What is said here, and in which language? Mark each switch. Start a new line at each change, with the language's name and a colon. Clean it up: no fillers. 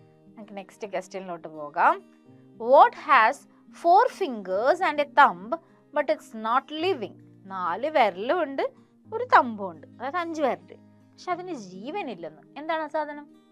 Malayalam: നമുക്ക് നെക്സ്റ്റ് ക്വസ്റ്റ്യനിലോട്ട് പോകാം.
English: What has 4 fingers and a thumb but it's not living?
Malayalam: 4 വിരലും ഉണ്ട്, ഒരു തമ്പും ഉണ്ട്, അതായത് 5 വിരല്, പക്ഷെ അതിന് ജീവനില്ലെന്ന്. എന്താണ് ആ സാധനം?